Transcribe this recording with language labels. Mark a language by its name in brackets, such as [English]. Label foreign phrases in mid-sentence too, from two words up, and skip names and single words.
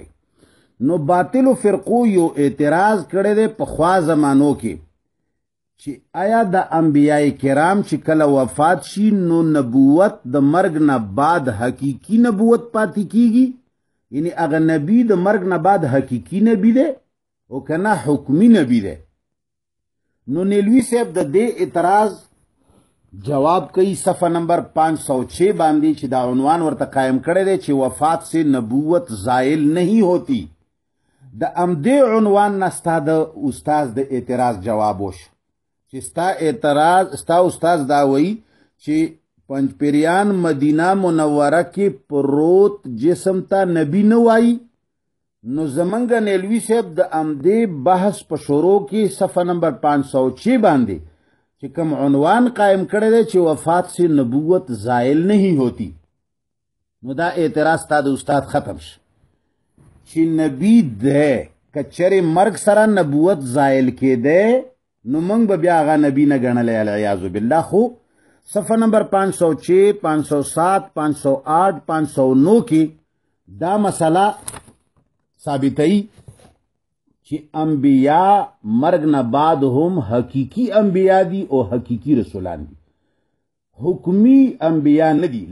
[Pashto] نو باطلو فرقو یو اعتراض کړی دی پخوا زمانو کې چې آیا د انبیاء کرام چې کله وفات شي نو نبوت د مرګ نه بعد حقیقي نبوت پاتې کیږي، یعنی هغه نبی د مرګ نه بعد حقیقي نبی دی او که نه حکمي نبی دی. نو نیلوی صاحب د دې اعتراض جواب کوي صفحه نمبر 506 باندې چې دا عنوان ورته قائم کړی دی چې [Urdu] وفات سے نبوت زائل نہیں ہوتی. [Pashto] د امدې عنوان نه ستا د استاذ د اعتراض جواب وش چې ستا استاذ دا وایي چې پنجپریان مدینه منوره کې پروت جسم ته نبی نه وایي. نو زمنګ نیلوی صاحب د امدې بحث په شروع کې صفحه نمبر 506 باندې چې کوم عنوان قائم کړی دی چې [Urdu] وفات سے نبوت زائل نہیں ہوتی، [Pashto] نو دا اعتراض تا د استاد ختم شي چې نبی ده کچره مرګ سره نبوت زائل کېده نو موږ به بیا هغه نبی نه ګڼلی [Arabic] العیاذ بالله. [Pashto] خو صفحه نمبر 506 507 508 509 کې دا مسله ثابتوي چې انبیاء مرګ نه بعد هم حقیقی انبیاء دي او حقیقی رسولان دي، حکمی انبیاء نه دي.